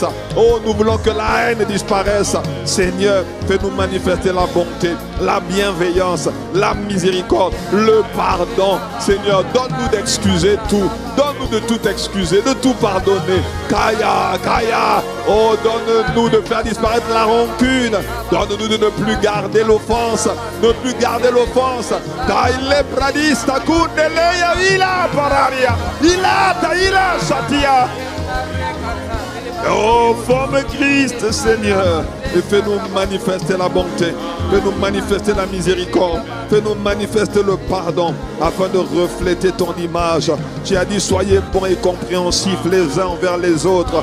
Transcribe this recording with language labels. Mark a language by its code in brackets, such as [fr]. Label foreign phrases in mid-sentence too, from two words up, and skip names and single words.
[fr] Oh, nous voulons que la haine disparaisse. Seigneur, fais-nous manifester la bonté, la bienveillance, la miséricorde, le pardon. Seigneur, donne-nous d'excuser tout. Donne-nous de tout excuser, de tout pardonner. Kaya, Kaya. Oh, donne-nous de faire disparaître la rancune. Donne-nous de ne plus garder l'offense. Ne plus garder l'offense. Kaile pradista kundeleya ila pararia. Ila shatia. Oh, forme Christ, Seigneur, et fais-nous manifester la bonté, fais-nous manifester la miséricorde, fais-nous manifester le pardon, afin de refléter ton image. Tu as dit, soyez bons et compréhensifs les uns envers les autres.